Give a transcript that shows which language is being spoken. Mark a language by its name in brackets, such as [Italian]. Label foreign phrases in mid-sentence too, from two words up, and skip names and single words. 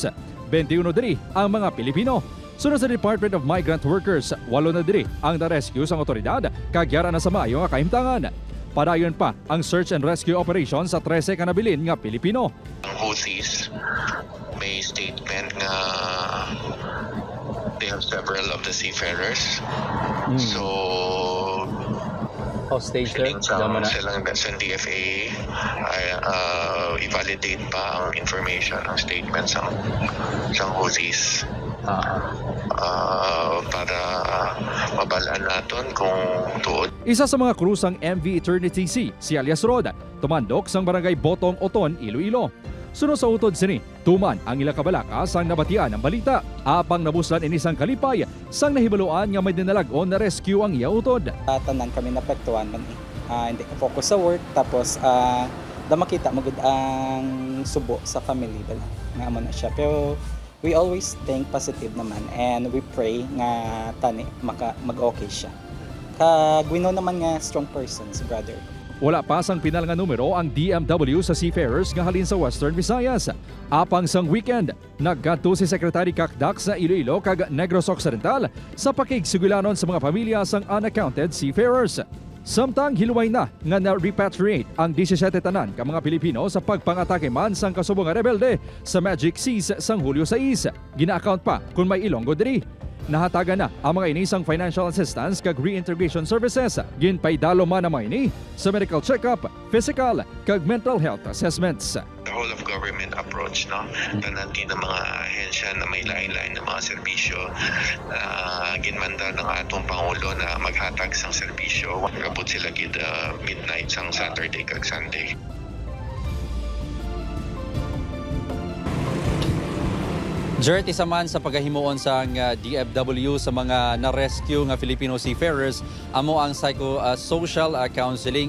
[Hiligaynon] 21 diri ang mga Pilipino. Sunod sa Department of Migrant Workers, 8 na diri ang na-rescue sang otoridad kagyara na sa maayo nga kahimtangan. Padayon pa ang [English] search and rescue operation [Hiligaynon] sa 13 ka nabilin nga Pilipino. Ang Houthis may statement nga [English] they have several of the seafarers. [Hiligaynon] So [English] hostage, sir? [Hiligaynon] Silang sa DFA i-validate pa ang information, ang statements ng Houthis. Para mabalaan natin kung tuod. Isa sa mga krusang MV Eternity Sea, si alias Rod, tumandok sang barangay Botong Oton, Iloilo. Sunod sa utod sini, tuman ang ilang kabalaka sang nabatian ng balita. Apang nabuslan inisang kalipay, sang nahibaluan nga may dinalagon na rescue ang iya utod. Tanan kami napektuan man hindi ka focus sa work, tapos makita magud ang subo sa family bala nga amo na siya. [English] Pero we always think positive naman and we pray [Hiligaynon] nga tani mag-okay siya. Kag [English] we know [Hiligaynon] naman nga [English] strong person [Hiligaynon] si brother. Wala pa sang pinal nga numero ang DMW sa seafarers nga halin sa Western Visayas. Apang sang weekend, nagkadto si Secretary Kakdak sa Iloilo kag Negros Occidental sa pakigsugulanon sa mga pamilya sang [English] unaccounted seafarers. [Hiligaynon] Samtang hiluway na nga na-repatriate ang 17 tanan ka mga Pilipino sa pagpangatake man sang kasubong nga rebelde sa Magic Seas sang Hulyo 6. Gina-account pa kung may Ilonggo diri. Nahatagan na ang mga inisang [English] financial assistance [Hiligaynon] kag [English] reintegration services. [Hiligaynon] Ginpaydalo man ang mga ini sa [English] medical check-up, [Hiligaynon] physical kag [English] mental health assessments. The whole of government approach, [Hiligaynon] no? Tanan din ng mga ahensya na may lain-lain ng mga serbisyo. Ginmanda ng atong Pangulo na maghatag sang serbisyo. Kapot sila gid midnight sang Saturday kag Sunday. Jert, isa man sa paghahimuon sa DFW sa mga na-rescue nga Filipino seafarers, amo ang psychosocial counseling.